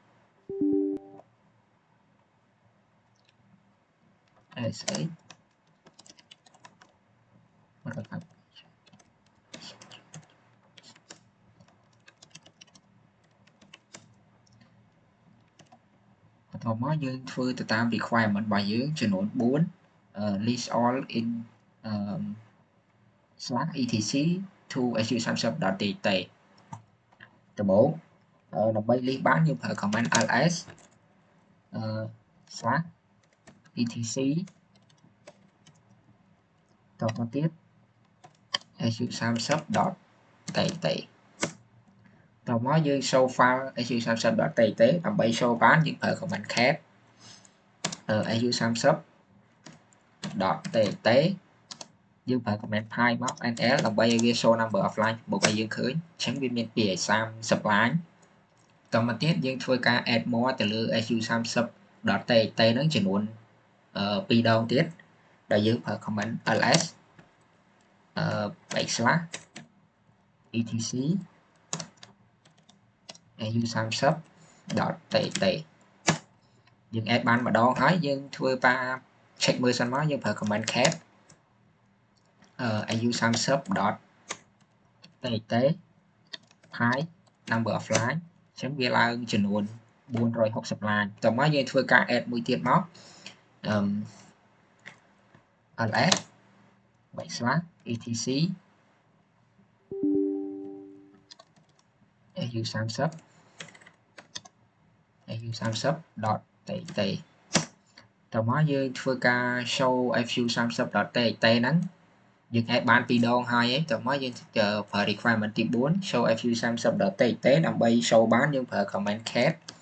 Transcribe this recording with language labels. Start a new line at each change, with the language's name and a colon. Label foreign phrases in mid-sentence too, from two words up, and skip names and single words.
Khmer: ASA បន្តមកយើងធ្វើទៅតាម requirement របស់យើងចំនួន4
English: list all in
Khmer: /etc to su30.txt ដំបូងដើម្បី list បានយើងប្រើ command ls /etc តទៅទៀត su30.txt តមកយើង
English: show file
Khmer: su30.txt ដើម្បី show បានយើងប្រើ command cat su30.txt យើងប្រើ command pi មក nl ដើម្បីឲ្យវា
English: show number of line
Khmer: មកឲ្យយើងឃើញអញ្ចឹងវាមានពី30 line តមកទៀតយើងធ្វើការ
English: add more
Khmer: ទៅលើ su30.txt ហ្នឹងចំនួន2 ដងទៀតដែលយើងប្រើ command ls /etc su30.txt យើង add បានម្ដងហើយយើងធ្វើការ check មើលសិនមកយើងប្រើ command cat su30.txt pi
English: number of line
Khmer: អញ្ចឹងវាឡើងចំនួន460 line តមកយើងធ្វើការ add មួយទៀតមក ls /etc su30.txt តមកយើងធ្វើការ show su30.txt ហ្នឹងយើង add បាន 2 ដងហើយឯងតមកយើងប្រើ requirement ទី4 show su30.txt ដើម្បី show បានយើងប្រើ command cat